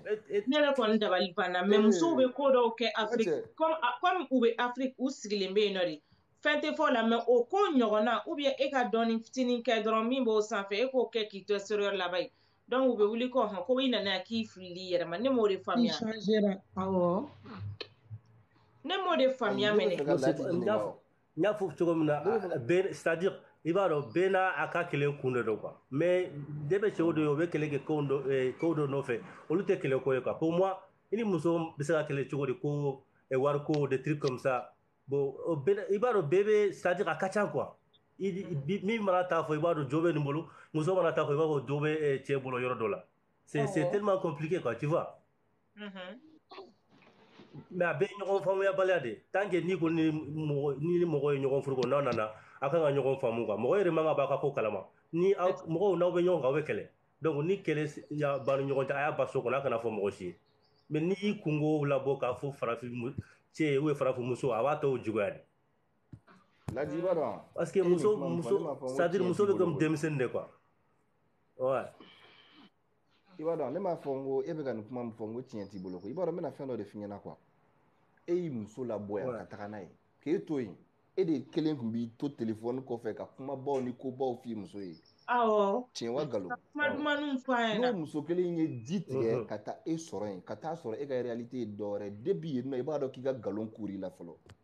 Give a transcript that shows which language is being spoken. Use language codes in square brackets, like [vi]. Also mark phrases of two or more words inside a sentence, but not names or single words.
[bm] ne yɛrɛ kɔni dabali banna mais musow bɛ ko dɔw kɛ Afrique comme u bɛ Afrique u sigilen bɛ yen nɔ de fɛn tɛ fɔ la mais o ko ɲɔgɔnna [fr] ou bien [bm] e ka dɔɔni fitinin kɛ dɔrɔn min b'o sanfɛ e k'o kɛ k'i to extérieur laban ye donc u bɛ wuli ko hɔn ko i nana yan k'i filili yɛrɛ ma ne m'o de faamuya ne m'o de faamuya mɛnɛ n y'a fɔ cogo min na [fr] c'est-à-dire [bm] i b'a dɔn bɛɛ n'a a ka kelen kun de don quoi mais de bɛ cɛw de ye o bɛ kɛlɛ kɛ kow dɔ nɔfɛ olu tɛ kɛlɛ ko ye quoi [fr] pour moi [bm] i ni muso bɛ se ka kɛlɛ cogo di ko wari ko [fr] des trucs comme ça [bm] bon i b'a dɔn bɛɛ bɛ [fr] c'est-à-dire [bm] a ka ca quoi min mana taa fɔ i b'a dɔn jo bɛ nin bolo muso mana taa fɔ i b'a fɔ jo bɛ cɛ bolo yɔrɔ dɔ la [fr] c'est tellement compliqué quoi tu vois [bm] mais a bɛ ɲɔgɔn faamuyabaliya de [fr] tant que [bm] ni ko ni mɔgɔ ye ɲɔgɔn furu ko n'aw nana akan ka ɲɔgɔn faamu quoi mɔgɔ yɛrɛ man ka b'a ka ko kalama ni mɔgɔw n'aw bɛ ɲɔgɔn kan aw bɛ kɛlɛ donc ni kɛlɛ ya b'a ni ɲɔgɔn cɛ a y'a ba so kɔnɔ a kana fɔ mɔgɔ si ye mais n'i y'i kungo labɔ k'a fɔ farafin cɛ ou farafin muso a b'a tɔw juguya de Laji b'a dɔn [fr] parce que [bm] muso [fr] c'est à dire [bm] muso bɛ comme denmisɛnnin de quoi ouais i b'a dɔn ne m'a fɔ n ko e bɛ ka nin kuma min fɔ n ko tiɲɛ t'i bolo ko i b'a dɔn n bɛna fɛn dɔ de f'i ɲɛna quoi e y'i muso labɔ yan ka taga n'a ye k'e to yen e de kelen tun b'i to telefɔni kɔfɛ ka kumabaw ni kobaw f'i muso ye tiɲɛ wa nkalon n'o muso kelen ye ji tigɛ ka taa e sɔrɔ yen ka taa sɔrɔ e ka réalité ye dɔ wɛrɛ depuis yen nɔ i b'a dɔn k'i ka nkalon kuri la fɔlɔ